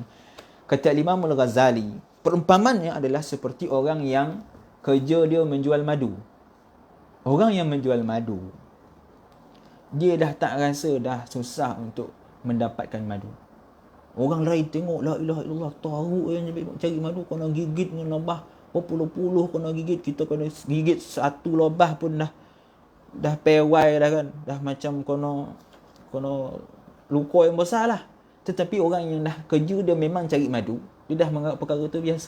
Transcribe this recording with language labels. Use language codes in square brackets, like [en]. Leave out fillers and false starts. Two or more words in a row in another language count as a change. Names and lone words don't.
[ms] Kata Al-Imam Al-Ghazali, perumpamaannya adalah seperti orang yang kerja dia menjual madu. Orang yang menjual madu, dia dah tak rasa dah susah untuk mendapatkan madu. Orang lain tengok, [ar] لا إله إلا الله, [ms] tahu yang cari madu, kena gigit dengan lebah berpuluh-puluh, kena gigit. Kita kena gigit satu lebah pun dah pewai dah kan. Dah macam kena luka yang besar lah. Tetapi orang yang dah kerja dia memang cari madu, dia dah menganggap perkara itu biasa.